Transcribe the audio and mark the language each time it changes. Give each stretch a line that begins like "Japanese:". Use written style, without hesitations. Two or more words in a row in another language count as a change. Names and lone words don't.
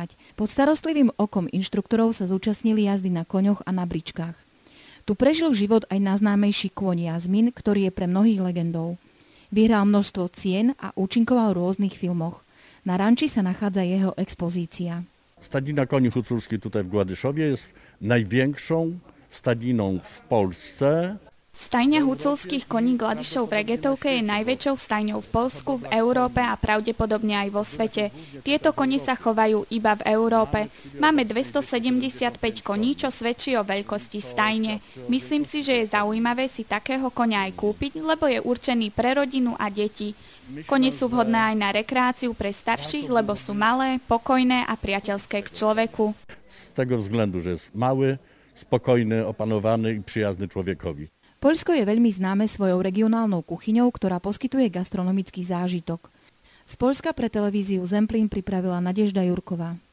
Slovak: Pod starostlivým okom inštruktorov sa zúčastnili jazdy na koňoch a na bričkách. Tu prežil život aj najznámejší kôň Jazmin, ktorý je pre mnohých legendou. Vyhral množstvo cien a účinkoval v rôznych filmoch. Na ranči sa nachádza jeho expozícia.
Polish: Stadnina koni huculskich tutaj w Gładyszowie jest największą stadniną w Polsce.
Slovak: Stajňa huculských koní Gladišov v Regetovke je najväčšou stajňou v Poľsku, v Európe a pravdepodobne aj vo svete. Tieto koni sa chovajú iba v Európe. Máme 275 koní, čo svedčí o veľkosti stajne. Myslím si, že je zaujímavé si takého koňa aj kúpiť, lebo je určený pre rodinu a deti. Kone sú vhodné aj na rekreáciu pre starších, lebo sú malé, pokojné a priateľské k človeku.
Polish: Z tego względu, że jest mały, spokojny, opanowany i przyjazny człowiekowi.
Slovak: Poľsko je veľmi známe svojou regionálnou kuchyňou, ktorá poskytuje gastronomický zážitok. Z Poľska pre televíziu Zemplín pripravila Nadežda Jurková.